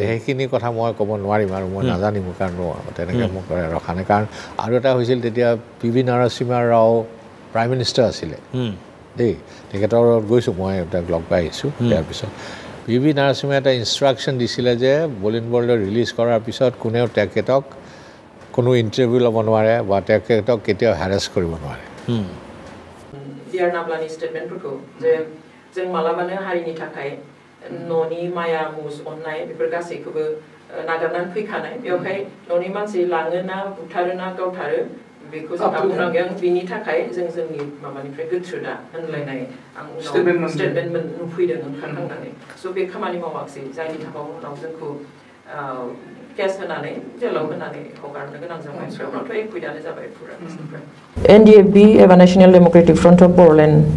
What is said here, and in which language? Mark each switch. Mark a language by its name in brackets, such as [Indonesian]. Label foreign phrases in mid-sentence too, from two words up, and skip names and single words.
[Assamese] সেইখিনি কথা মই ক'ব নোৱাৰিম আৰু মই নাজানিম কাৰণ তেনেকৈ মোক ৰখা নাই কাৰণ আৰু এটা হৈছিল তেতিয়া PV নৰসিম্হা ৰাও [English] prime minister [Assamese] আছিলে দেই তেখেতৰ লগত গৈছোঁ মই তাক লগ পাই আহিছোঁ তাৰপিছত PV নৰসিম্হাই এটা ইনষ্ট্ৰাকশ্যন দিছিলে যে বলিন বৰদলৈ ৰিলিজ কৰাৰ পিছত কোনেও তেখেতক কোনো ইণ্টাৰভিউ ল'ব নোৱাৰে বা তেখেতক কেতিয়াও হেৰাছ কৰিব নোৱাৰে [Bodo] डियार नाब्लानि स्टेटमेन्टफोरखौ जे जों मालाबानो हारिनि थाखाय न'नि माया मुज अननाय बेफोर गासैखौबो नागारनानै फैखानाय बेवहाय न'नि मानसि लाङो ना बुथारो ना गावथारो बेखौ जोंहा बुंनांगोन बिनि थाखाय जों जोंनि माबानिफ्राय गोथ्रो दा होनलायनाय आं उनाव स्टेटमेन्ट नुफैदों ओंखारखांनानै स' बे खामानि मावाखिसै जायनि थाखाय उनाव जोंखौ केस होनानै जेलाव होनानै हगारनो गोनां जाबाय उनावथ' एकुइटआनो जाबाय फुरा एनडिएफबि एबा नेशनेल डेम'क्रेटिक फ्रन्ट अफ बर'लेण्ड